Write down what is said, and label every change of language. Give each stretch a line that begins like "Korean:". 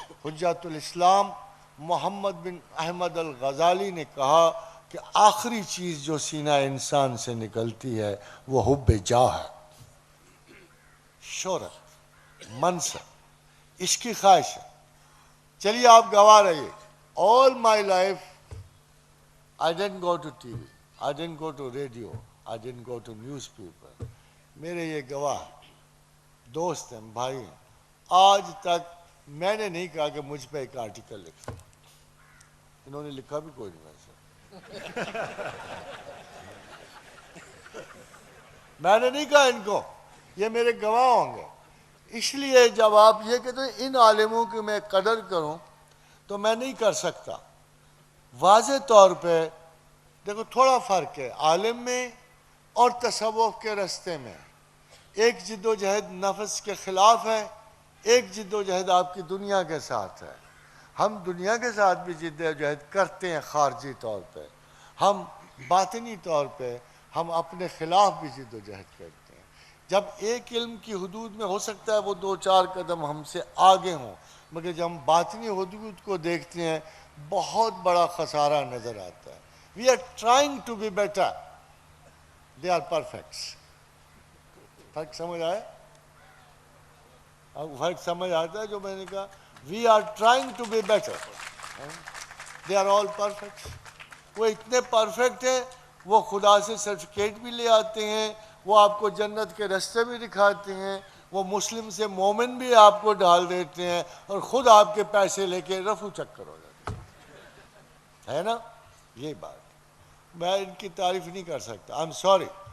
Urdu: حجت الاسلام محمد بن احمد الغزالی نے کہا کہ آخری چیز جو سینہ انسان سے نکلتی ہے وہ حب جاہ ہے، شہرت، منصب، اس کی خواہش ہے. چلیے آپ گواہ رہیے.
English: All my life, I didn't go to TV, I didn't go to radio, I didn't go to newspaper.
Urdu: میرے یہ گواہ دوست ہیں، بھائی ہیں. آج تک میں نے نہیں کہا کہ مجھ پہ ایک آرٹیکل لکھا. انہوں نے لکھا بھی کوئی نہیں ویسے. میں نے نہیں کہا ان کو، یہ میرے گواہ ہوں گے. اس لیے جب آپ یہ کہتے ہیں ان عالموں کی میں قدر کروں تو میں نہیں کر سکتا. واضح طور پہ دیکھو تھوڑا فرق ہے عالم میں اور تصوف کے رستے میں. ایک جد و جہد نفس کے خلاف ہے، ایک جد و جہد آپ کی دنیا کے ساتھ ہے. ہم دنیا کے ساتھ بھی جد و جہد کرتے ہیں خارجی طور پہ، ہم باطنی طور پہ ہم اپنے خلاف بھی جد و جہد کرتے ہیں. جب ایک علم کی حدود میں ہو سکتا ہے وہ 2-4 قدم ہم سے آگے ہوں، مگر جب ہم باطنی حدود کو دیکھتے ہیں بہت بڑا خسارہ نظر آتا ہے.
English: We are trying to be better. They are perfects.
Urdu: فرق سمجھ آئے؟ آپ کو فرق سمجھ آتا ہے جو میں نے کہا؟
English: We are trying to be better. They are all perfect.
Urdu: وہ اتنے پرفیکٹ ہیں، وہ خدا سے سرٹیفکیٹ بھی لے آتے ہیں، وہ آپ کو جنت کے رستے بھی دکھاتے ہیں، وہ مسلم سے مومن بھی آپ کو ڈال دیتے ہیں، اور خود آپ کے پیسے لے کے رفو چکر ہو جاتے ہیں، ہے نا؟ یہی بات میں ان کی تعریف نہیں کر سکتا.
English: I am sorry.